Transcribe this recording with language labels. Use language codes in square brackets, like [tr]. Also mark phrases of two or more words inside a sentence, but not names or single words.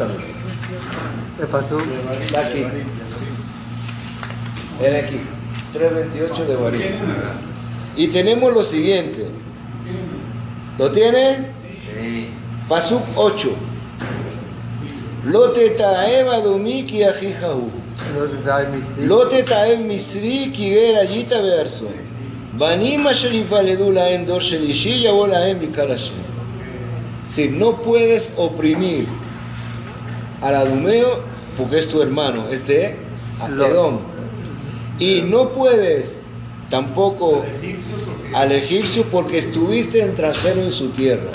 [es] ¿Qué pasó? Está aquí. Ven aquí. 3:28 de Barín. Y tenemos lo siguiente. ¿Lo tiene? Sí. Pasuk 8. [he] לא תתעב אדמי כי אחיך הוא. לא תתעב מצרי כי גר היית בארצו. בנים אשר יולדו להם דור שלישי יבא להם בקהל השם. [es] Si no puedes oprimir al adumeo porque es tu hermano, es de Edom. Y no puedes tampoco al egipcio porque estuviste extranjero en su tierra.